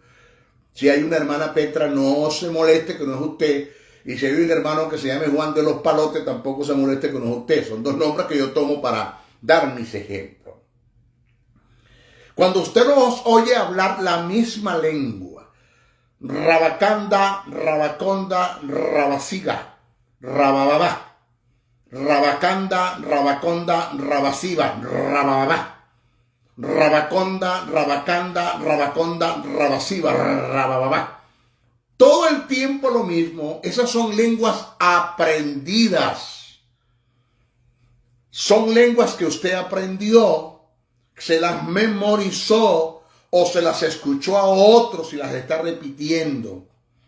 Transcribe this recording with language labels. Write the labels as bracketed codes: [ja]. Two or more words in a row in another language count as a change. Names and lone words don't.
[es] Si hay una hermana Petra, no se moleste que no es usted. Y si hay un hermano que se llame Juan de los Palotes, tampoco se moleste que no es usted. Son dos nombres que yo tomo para dar mis ejemplos. Cuando usted los oye hablar la misma lengua, Rabacanda, Rabaconda, Rabasiga, Rabababá. Rabacanda, Rabaconda, Rabasiva, Rabababá. Rabaconda, Rabacanda, Rabaconda, Rabasiva, Rabababá. Todo el tiempo lo mismo. Esas son lenguas aprendidas. Son lenguas que usted aprendió, se las memorizó o se las escuchó a otros y las está repitiendo.